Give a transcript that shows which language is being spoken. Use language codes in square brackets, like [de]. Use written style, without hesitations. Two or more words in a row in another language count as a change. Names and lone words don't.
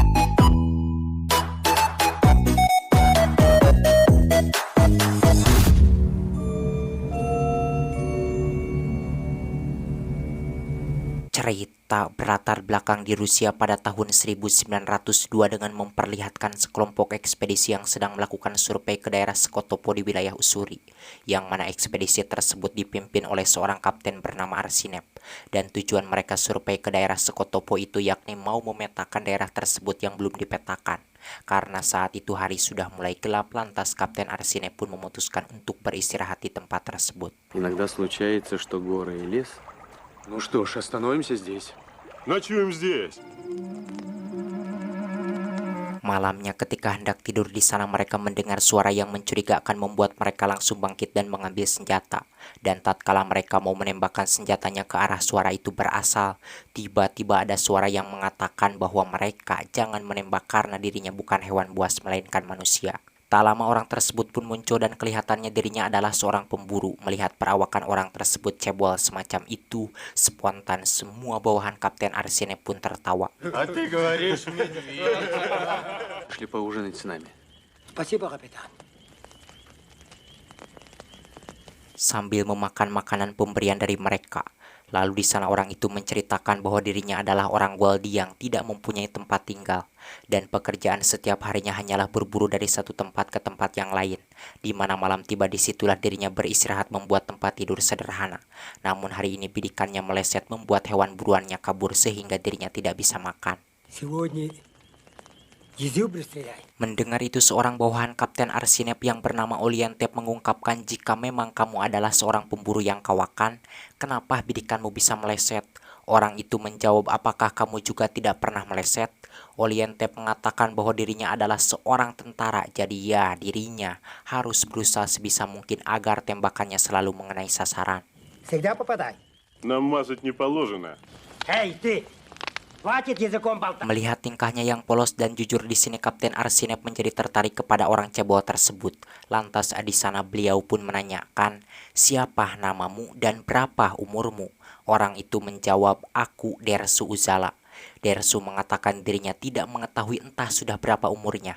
[id] Cerita berlatar belakang di Rusia pada tahun 1902 dengan memperlihatkan sekelompok ekspedisi yang sedang melakukan survei ke daerah Skotopo di wilayah Ussuri, yang mana ekspedisi tersebut dipimpin oleh seorang kapten bernama Arsinep. Dan tujuan mereka survei ke daerah Skotopo itu yakni mau memetakan daerah tersebut yang belum dipetakan. Karena saat itu hari sudah mulai gelap, lantas Kapten Arsinep pun memutuskan untuk beristirahat di tempat tersebut. [ru] Иногда случается, что горы и лес. Ну что ж, остановимся здесь. Ночуем здесь. [id] Malamnya ketika hendak tidur di sana, mereka mendengar suara yang mencurigakan, membuat mereka langsung bangkit dan mengambil senjata. Dan tatkala mereka mau menembakkan senjatanya ke arah suara itu berasal, tiba-tiba ada suara yang mengatakan bahwa mereka jangan menembak karena dirinya bukan hewan buas melainkan manusia. Tak lama orang tersebut pun muncul dan kelihatannya dirinya adalah seorang pemburu. Melihat perawakan orang tersebut cebol semacam itu, spontan semua bawahan Kapten Arsinep pun tertawa. [ru] А ты говоришь медведь. Пошли поужинать с нами. Спасибо, капитан. [id] Sambil memakan makanan pemberian dari mereka. Lalu di sana orang itu menceritakan bahwa dirinya adalah orang Waldi yang tidak mempunyai tempat tinggal, dan pekerjaan setiap harinya hanyalah berburu dari satu tempat ke tempat yang lain. Di mana malam tiba, disitulah dirinya beristirahat membuat tempat tidur sederhana. Namun hari ini bidikannya meleset membuat hewan buruannya kabur sehingga dirinya tidak bisa makan. [ru] Сегодня зубы стреляй. [id] Mendengar itu, seorang bawahan Kapten Arsinep yang bernama Oliantep mengungkapkan, jika memang kamu adalah seorang pemburu yang kawakan, kenapa bidikanmu bisa meleset? Orang itu menjawab, apakah kamu juga tidak pernah meleset? Oliantep mengatakan bahwa dirinya adalah seorang tentara, jadi ya dirinya harus berusaha sebisa mungkin agar tembakannya selalu mengenai sasaran. [ru] Всегда попадай. Нам мазать не положено. Эй, ты! Хватит языком болтать. [id] Melihat tingkahnya yang polos dan jujur di sini, Kapten Arsinep menjadi tertarik kepada orang cebol tersebut. Lantas di sana beliau pun menanyakan, siapa namamu dan berapa umurmu? Orang itu menjawab, aku Dersu Uzala. Dersu mengatakan dirinya tidak mengetahui entah sudah berapa umurnya.